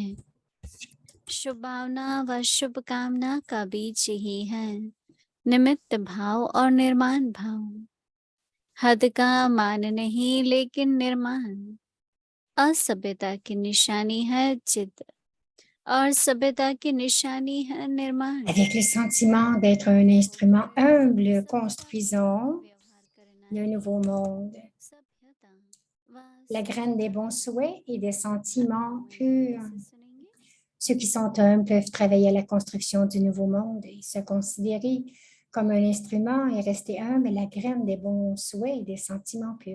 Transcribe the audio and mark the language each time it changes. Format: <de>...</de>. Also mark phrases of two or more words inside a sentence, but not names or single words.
<hi>शुभ भावना व शुभ कामना का बीज ही है निमित्त भाव और निर्माण भाव। हद का मान नहीं लेकिन निर्माण। असभ्यता की निशानी है जिद और सभ्यता की निशानी है निर्माण।</hi> <fr>Avec le sentiment d'être un instrument humble construisant le nouveau monde. La graine des bons souhaits et des sentiments purs. Ceux qui sont humbles peuvent travailler à la construction du nouveau monde et se considérer comme un instrument et rester humble, la graine des bons souhaits et des sentiments purs.</fr>